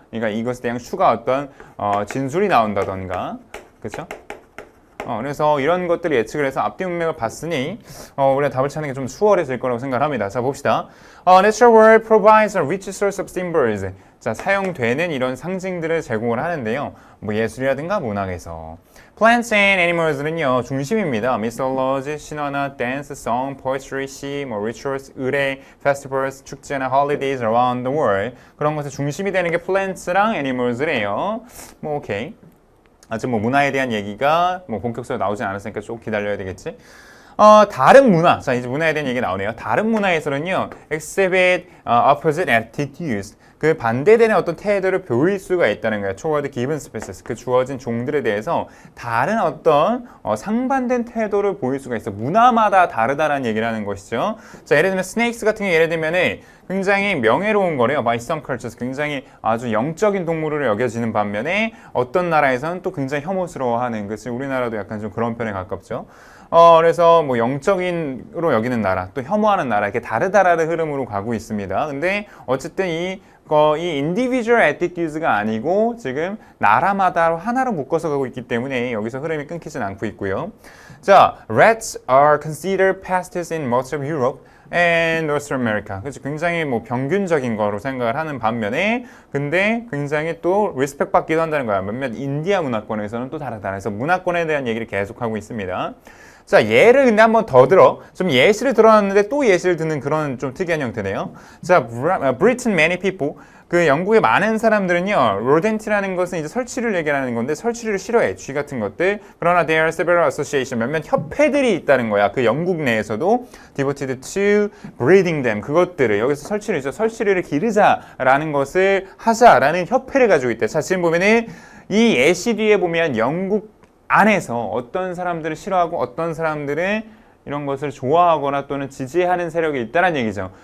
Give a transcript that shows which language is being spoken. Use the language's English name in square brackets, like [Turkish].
[Korean] 그러니까 이것에 대한 추가 어떤 진술이 나온다던가. 그죠? 그래서 이런 것들을 예측을 해서 앞뒤 문맥을 봤으니 우리가 답을 찾는 게 좀 수월해질 거라고 생각합니다. 자, 봅시다. [English] Natural world provides a rich source of symbols. [Korean] 자, 사용되는 이런 상징들을 제공을 하는데요. 뭐 예술이라든가 문학에서. [English] Plants and animals는요, [Korean] 중심입니다. [English] mythology, [Korean] 신화나 [English] dance, song, poetry, 시, 뭐 rituals, [Korean] 의례, [English] festivals, [Korean] 축제나 [English] holidays around the world. [Korean] 그런 것의 중심이 되는 게 plants랑 animals래요. 뭐 오케이. 아직 뭐 문화에 대한 얘기가 뭐 본격적으로 나오진 않았으니까 좀 기다려야 되겠지. 다른 문화. 자, 이제 문화에 대한 얘기 나오네요. 다른 문화에서는요, [English] exhibit opposite attitudes. [Korean] 그 반대되는 어떤 태도를 보일 수가 있다는 거예요. [English] toward given species. [Korean] 그 주어진 종들에 대해서 다른 어떤 상반된 태도를 보일 수가 있어. 문화마다 다르다라는 얘기를 하는 것이죠. 자, 예를 들면 snakes 같은 게 예를 들면은 굉장히 명예로운 거래요. [English] By some cultures. [Korean] 굉장히 아주 영적인 동물으로 여겨지는 반면에 어떤 나라에서는 또 굉장히 혐오스러워하는. 그치? 우리나라도 약간 좀 그런 편에 가깝죠. 그래서 뭐 영적인으로 여기는 나라, 또 혐오하는 나라, 이렇게 다르다라는 흐름으로 가고 있습니다. 근데 어쨌든 이 [English] individual attitudes [Korean] 가 아니고 지금 나라마다 하나로 묶어서 가고 있기 때문에 여기서 흐름이 끊기진 않고 있고요. 자, [English] rats are considered pests in most of Europe and North America. [Korean] 그렇죠. 굉장히 뭐 평균적인 거로 생각을 하는 반면에 근데 굉장히 또 리스펙 받기도 한다는 거야. 몇몇 인디아 문화권에서는 또 다르다. 그래서 문화권에 대한 얘기를 계속하고 있습니다. 자, 예를 근데 한번 더 들어. 좀 예시를 들어놨는데 또 예시를 듣는 그런 좀 특이한 형태네요. [English] 자, Britain many people. [Korean] 그 영국의 많은 사람들은요, rodent라는 것은 이제 설치류를 얘기하는 건데 설치류를 싫어해. 쥐 같은 것들. 그러나 [English] there are several association. [Korean] 몇몇 협회들이 있다는 거야. 그 영국 내에서도 [English] devoted to breeding them. [Korean] 그것들을 여기서 설치류죠. 설치류를 기르자라는 것을 하자라는 협회를 가지고 있대. 자, 지금 보면은 이 예시 뒤에 보면 영국 안에서 어떤 사람들을 싫어하고 어떤 사람들은 이런 것을 좋아하거나 또는 지지하는 세력이 있다는 얘기죠.